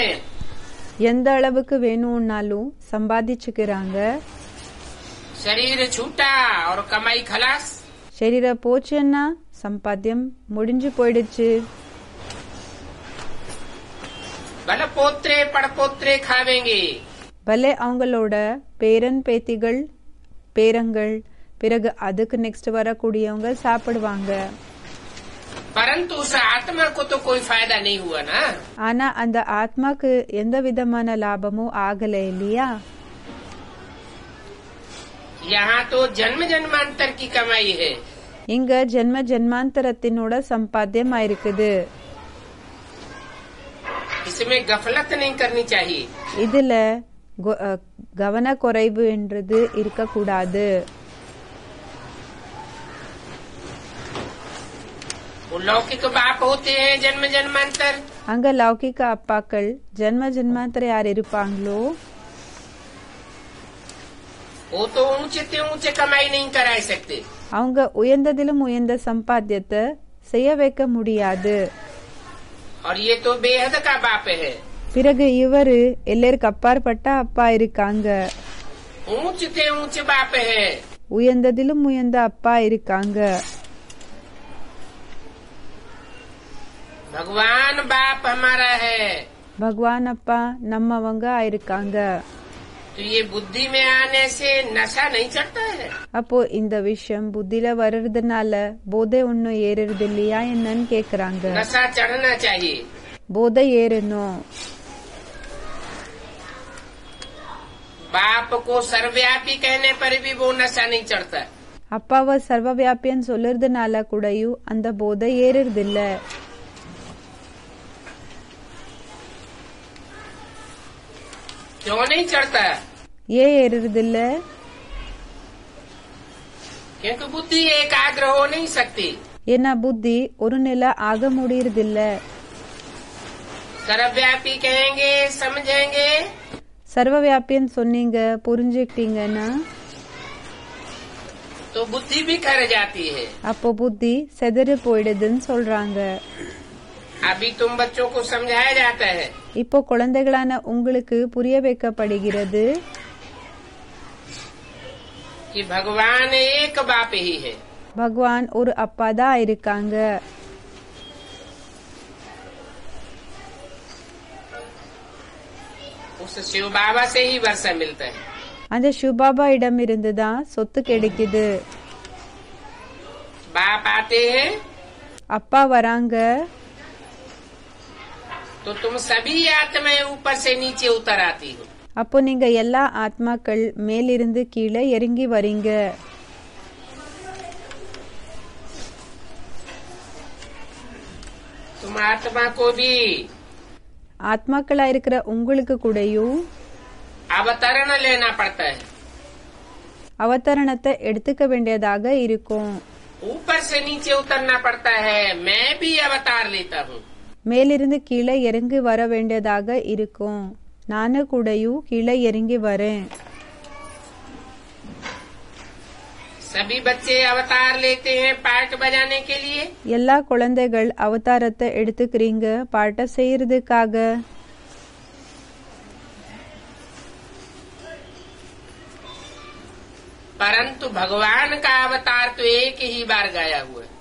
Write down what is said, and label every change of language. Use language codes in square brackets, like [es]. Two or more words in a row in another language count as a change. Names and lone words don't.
[ta] எந்த அளவுக்கு வேணும்னாலும் சம்பாதிச்சுக்கிறாங்க. [hi] शरीर छूटा और कमाई खलास। [ta] சரீர போச்சுன்னா சம்பாத்தியம் முடிஞ்சு போயிடுச்சு. [hi] भले पोत्रे पड़पोत्रे खावेंगे, [ta] பலே அவங்களோட பேரன் பேத்திகள் பேரங்கள் பிறகு அதுக்கு நெக்ஸ்ட் வரக்கூடியவங்க சாப்பிடுவாங்க. [hi] परंतु उस आत्मा को तो कोई फायदा नहीं हुआ ना। [ta] ஆனா அந்த ஆத்மாக்கு எந்த விதமான லாபமும் ஆகல இல்லையா? [hi] यहाँ तो जन्म जन्मांतर की कमाई है। [ta] இங்க ஜென்ம ஜென்மாந்தரத்தினோட சம்பாத்தியம் ஆயிருக்குது. [hi] इसमें गफलत नहीं करनी चाहिए। [ta] இதுல கவன குறைவு என்றது இருக்கக்கூடாது. [hi] वो लौकिक बाप होते हैं जन्म जन्मांतर, [ta] அங்க லௌகிக அப்பாக்கள் ஜென்ம ஜென்மாந்தர யார் இருப்பாங்களோ [hi] वो तो ऊंचे से ऊंचे कमाई नहीं करा सकते। [ta] அவங்க உயர்ந்ததிலும் உயர்ந்த சம்பாத்தியத்தை செய்ய வைக்க முடியாது. [hi] और ये तो बेहद का बाप है। [ta] பிறகு இவரு எல்லாருக்கு அப்பாற்பட்ட அப்பா இருக்காங்க, [hi] ऊंच से ऊंच बाप है। [ta] உயர்ந்ததிலும் உயர்ந்த அப்பா இருக்காங்க. [hi] भगवान बाप हमारा है। [ta] பகவான் அப்பா நம்மவங்க ஆயிருக்காங்க. [hi] तो ये बुद्धि में आने से नशा नहीं चढ़ता है। [ta] அப்போ இந்த விஷயம் புத்தியில வர்றதுனால போதை ஒன்னும் ஏறுறது இல்லையா என்னன்னு கேக்குறாங்க. [hi] नशा चढ़ना चाहिए। [ta] போதை ஏறணும். [hi] बाप को सर्वव्यापी कहने पर भी वो नशा नहीं चढ़ता। [ta] அப்பாவை சர்வவியாபின்னு சொல்றதுனால கூடயும் அந்த போதை ஏறுறது இல்ல. [hi] क्यों नहीं चढ़ता? [ta] ஏன் ஏறுறது இல்ல? [hi] क्योंकि बुद्धि एकाग्र हो नहीं सकती। [ta] ஏன்னா புத்தி ஒரு நிலை ஆக முடியறது இல்ல. [hi] सर्वव्यापी कहेंगे समझेंगे [ta] சர்வவியாபின்னு சொன்னீங்க புரிஞ்சுக்கிட்டீங்கன்னா [hi] तो बुद्धि भी कर जाती है। [ta] அப்போ புத்தி செதறி போயிடுதுன்னு சொல்றாங்க. [hi] अभी तुम बच्चों को समझाया जाता है [ta] இப்போ குழந்தைகளான உங்களுக்கு புரிய வைக்கப்படுகிறது [hi] कि भगवान एक बाप ही है। [ta] பகவான் ஒரு அப்பா தான் இருக்காங்க. [hi] उस शिव बाबा से ही वर्षा मिलता है। [ta] அந்த சிவபாபா இடம் இருந்துதான் சொத்து கிடைக்குது. [hi] बाप आते हैं [ta] அப்பா வராங்க, [hi] तो तुम सभी आत्माएं ऊपर से नीचे उतर आती हो। [ta] அப்போ நீங்க எல்லா ஆத்மாக்கள் மேலிருந்து கீழே இறங்கி வரீங்க. [hi] तुम आत्मा को भी [ta] ஆத்மாக்களா இருக்கிற உங்களுக்கு கூடயும் [hi] अवतरण लेना पड़ता है। [ta] அவதரணத்தை எடுத்துக்க வேண்டியதாக இருக்கும். [hi] ऊपर से नीचे उतरना पड़ता है। मैं भी अवतार लेता हूँ। [ta] மேலிருந்து கீழே இறங்கி வர வேண்டியதாக இருக்கும். நானும் கூடயும் கீழே இறங்கி வரேன். [hi] सभी बच्चे अवतार लेते हैं पार्ट बजाने के लिए। [ta] எல்லா குழந்தைகள் அவதாரத்தை எடுத்துக்கிறீங்க பாட்ட செய்யறதுக்காக. [hi] परंतु भगवान का अवतार तो एक ही बार गाया हुआ है।